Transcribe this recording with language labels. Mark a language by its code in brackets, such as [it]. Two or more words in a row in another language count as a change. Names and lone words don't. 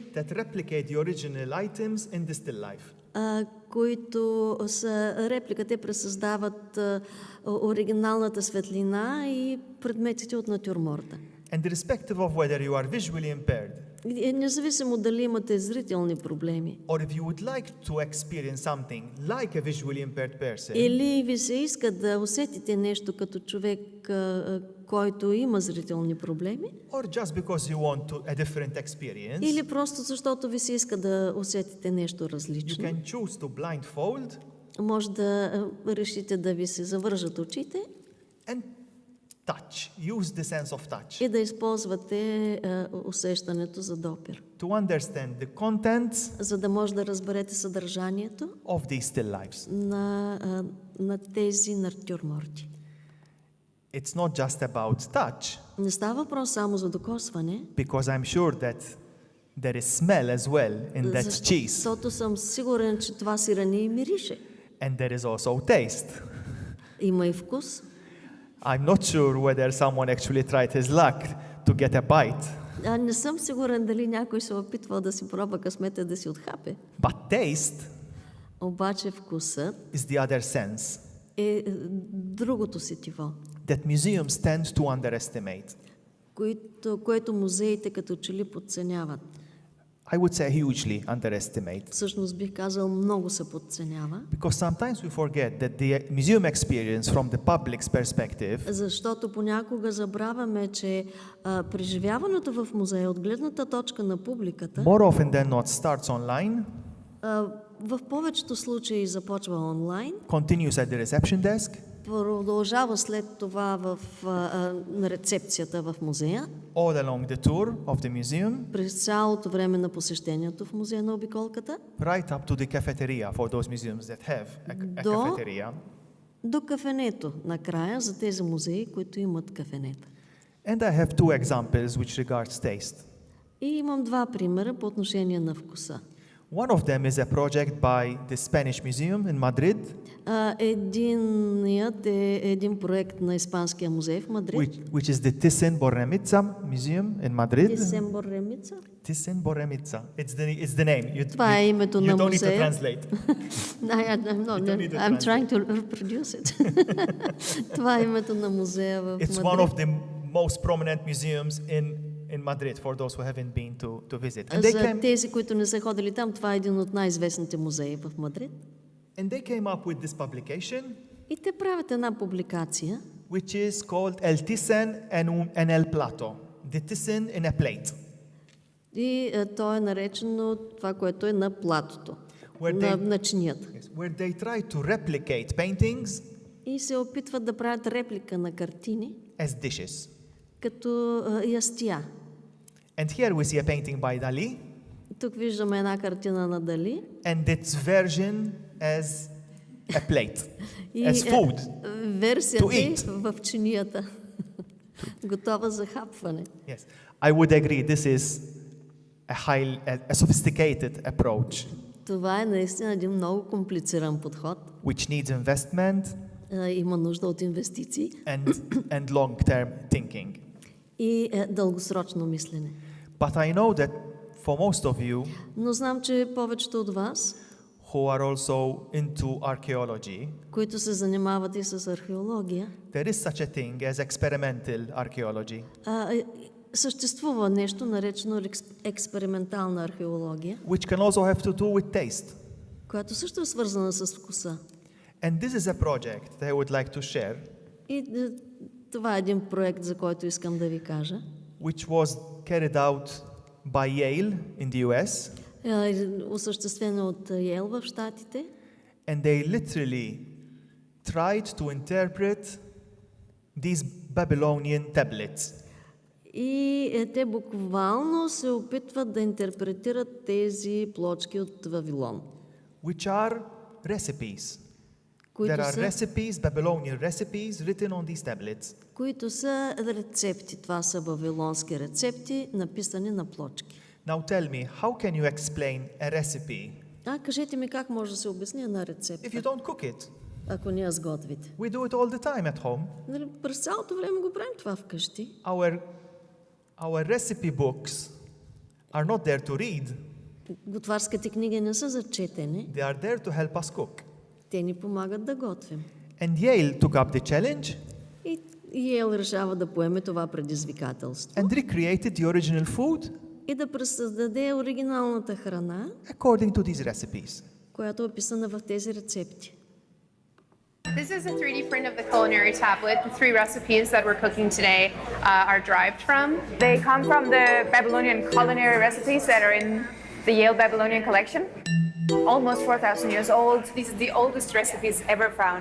[en] that replicate the original items in the still life. [bg] които са реплика, те пресъздават оригиналната светлина и предметите от натюрморта. [en] And irrespective of whether you are visually impaired [bg] Независимо дали имате зрителни проблеми, [en] or if you would like to experience something like a visually impaired person, [bg] или ви се иска да усетите нещо като човек, който има зрителни проблеми, [en] or just because you want a different experience, [bg] или просто защото ви се иска да усетите нещо [en] you [bg] различно, [en] can choose to blindfold [bg] може да решите да ви се завържат очите [en] and touch. Use the sense of touch [bg] и да използвате усещането за допир, [en] to understand the contents [bg] за да може да разберете съдържанието [en] of these still lives. [bg] на тези натюрморти. [en] It's not just about touch, [bg] Не става въпрос само за докосване, [en] because I'm sure that there is smell as well in that cheese, [bg] защото съм сигурен, че това сирене и мирише. [en] and there is also taste. [bg] Има и вкус. [en] I'm not sure whether someone actually tried his luck to get a bite, [bg] Не съм сигурен дали някой се опитвал да си пробва късмета да си отхапе. [en] but taste [bg] Обаче вкусът [en] is the other sense [bg] е другото сетиво, [en] that museums tend to underestimate. [bg] което музеите като че ли подценяват. [en] I would say hugely underestimate. [bg] Всъщност бих казал, много се подценява. [en] Because sometimes we forget that the museum experience from the public's perspective [bg] Защото понякога забравяме, че преживяването в музея от гледната точка на публиката [en] more often than not starts online, [bg] в повечето случаи започва онлайн, [en] continues at the reception desk, [bg] продължава след това на рецепцията в музея, [en] all along the tour of the museum, [bg] през цялото време на посещението в музея на обиколката, [en] right up to the cafeteria for those museums that have a cafeteria. [bg] До кафенето накрая за тези музеи, които имат кафенета. [en] And I have two examples which regards taste. [bg] И имам два примера по отношение на вкуса. [en] One of them is a project by the Spanish Museum in Madrid, [bg] Единият е един проект на Испанския музей в Мадрид. [en] which is the Thyssen-Bornemisza Museum in Madrid. Тhyssen-Bornemisza? Thyssen-Bornemisza. It's the name. [bg] Това е името на [en] You don't need to [bg] музея. [en] translate. I'm trying to reproduce it. [bg] Това е името на музея в [en] It's one [bg] Мадрид. [en] of the most prominent museums in Madrid for those who haven't been to visit. And [bg] За тези, които не са ходили там, това е един от най-известните музеи в Мадрид. [en] they came up with this publication, [bg] И те правят една публикация, [en] which is called El Thyssen en el Plato. The Thyssen in a plate. [bg] и то е наречено това, което е на платото, на чинията. [en] Where they try to replicate paintings [bg] И се опитват да правят реплика на картини, [en] as dishes. [bg] като ястия. [en] And here we see a painting by Dali, [bg] Тук виждаме една картина на Дали. [en] and its version as a plate, [bg] И [en] as food. [bg] версията [en] to [bg] е [en] eat. [bg] в чинията, готова за хапване. [en] Yes, I would agree. This is a sophisticated approach, [bg] Това е наистина един много комплициран подход. [en] which needs investment [bg] Има нужда от инвестиции [en] and long-term thinking. [bg] и дългосрочно мислене. [en] But I know that for most of you [bg] Но знам, че повечето от вас, [en] who are also into archaeology, [bg] които се занимават и с археология, [en] there is such a thing as experimental archaeology, [bg] съществува нещо наречено експериментална археология, [en] which can also have to do with taste. [bg] която също е свързана с вкуса. [en] And this is a project that I would like to share, [bg] И Това е един проект, за който искам да ви кажа. [en] which was carried out by Yale in the US. [bg] Осъществено от Йейл в Щатите. [en] And they literally tried to interpret these Babylonian tablets. [bg] И те буквално се опитват да интерпретират тези плочки от Вавилон. [en] Which are recipes. [bg] Които [en] There are [bg] са, [en] recipes, Babylonian recipes written on these tablets. [bg] които са рецепти. Това са вавилонски рецепти, написани на плочки. [en] Now tell me, how can you explain a recipe [bg] Кажете ми как може да се обясни една [en] if you [bg] рецепта, [en] don't cook it? [bg] ако не я сготвите. [en] We do it all the time at home. [bg] Нали, през цялото време го правим това вкъщи. [en] Our recipe books are not there to read. [bg] Готварските книги не са за четене, [en] They are there to help us cook. [bg] те ни помагат да готвим. [en] And Yale took up the challenge [bg] И Йейл решава да поеме това предизвикателство [en] and recreated the original food [bg] и да пресъздаде оригиналната храна, [en] according to these recipes. [bg] която е описана в тези рецепти. [en] This is a 3D print of the culinary tablet. The 3 recipes that we're cooking today are derived from. They come from the Babylonian culinary recipes that are in the Yale Babylonian collection. Almost 4,000 years old. These are the oldest recipes ever found.